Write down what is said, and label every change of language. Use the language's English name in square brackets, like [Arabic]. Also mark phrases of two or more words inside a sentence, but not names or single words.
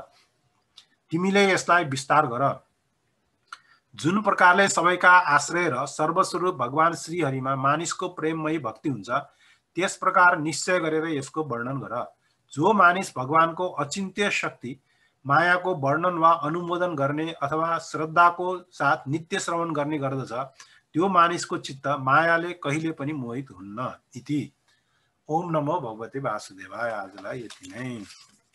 [Nepali] तिमीले यसलाई विस्तार गर। जुन प्रकारले सबैका आश्रय र सर्वस्वरूप भगवान श्रीहरिमा मानिसको प्रेममयी भक्ति हुन्छ त्यस प्रकार निश्चय गरेर यसको वर्णन गर। जो मानिस भगवानको अचिन्त्य शक्ति मायाको वर्णन वा अनुमोदन गर्ने अथवा श्रद्धाको साथ नित्य श्रवण गर्ने गर्दछ त्यो मानिसको चित्त मायाले कहिले पनि मोहित हुन्न। [Sanskrit] इति। ओम नमो भगवते वासुदेवाय। [Nepali] आजलाई यति नै।